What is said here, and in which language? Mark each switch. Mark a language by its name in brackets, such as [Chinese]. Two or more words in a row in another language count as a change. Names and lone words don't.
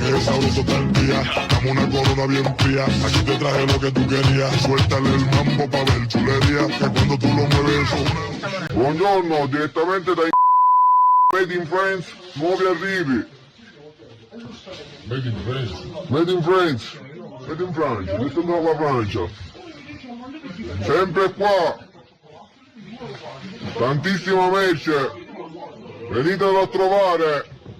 [Spanish] sabroso todo el día. Dame una corona bien fría, aquí te traje lo que tú querías. Suéltale el mambo pa' ver chulería, que cuando tú lo mueves eso. [Italian] Buongiorno, direttamente da Made in France, nuovi arrivi. Made in France. Made in France, Made in Francia, questa è nuova Francia. Sempre qua, tantissima merce, venitelo a trovare.